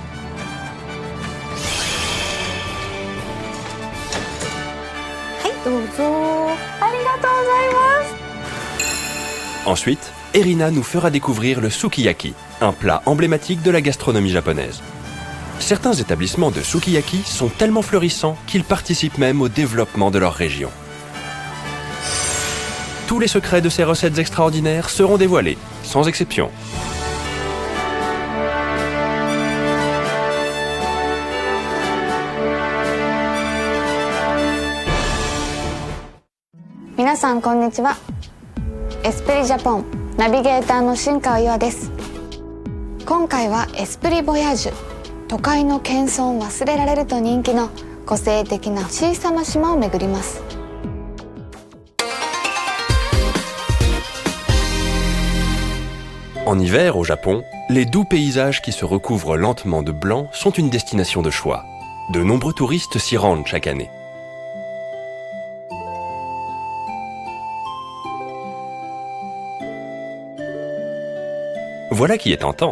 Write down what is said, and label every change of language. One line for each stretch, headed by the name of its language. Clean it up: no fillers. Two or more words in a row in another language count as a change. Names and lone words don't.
French: Ensuite, Erina nous fera découvrir le sukiyaki, un plat emblématique de la gastronomie japonaise. Certains établissements de sukiyaki sont tellement florissants qu'ils participent même au développement de leur région. Tous les secrets de ces recettes extraordinaires seront dévoilés, sans exception.
Japanese: みなさんこんにちは. Esprit Japon ナビゲーターの新川優愛です。今回はエスプリボヤージュ、都会の喧騒を忘れられると人気の個性的な小さな島を巡ります。
French: En hiver, au Japon, les doux paysages qui se recouvrent lentement de blanc sont une destination de choix. De nombreux touristes s'y rendent chaque année. Voilà qui est tentant.